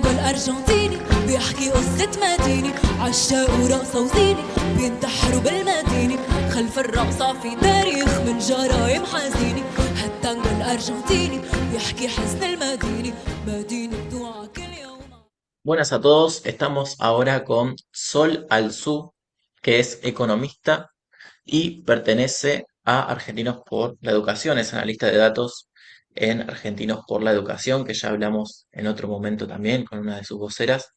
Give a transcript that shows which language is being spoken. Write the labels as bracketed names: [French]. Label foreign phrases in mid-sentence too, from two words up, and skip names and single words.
[Arabic] الأرجنتيني بيحكي قصة مدينة عشاق ورقصة وزينة بينتحروا بالمدينة خلف الرقصة في تاريخ من جرايم حزينة هالتانجو الأرجنتيني بيحكي حزن المدينة مدينة بتوعى كل يوم. [Spanish] Buenas a todos, estamos ahora con Sol Alzú, que es economista y pertenece a Argentinos por la Educación, es analista de datos en Argentinos por la Educación, que ya hablamos en otro momento también con una de sus voceras.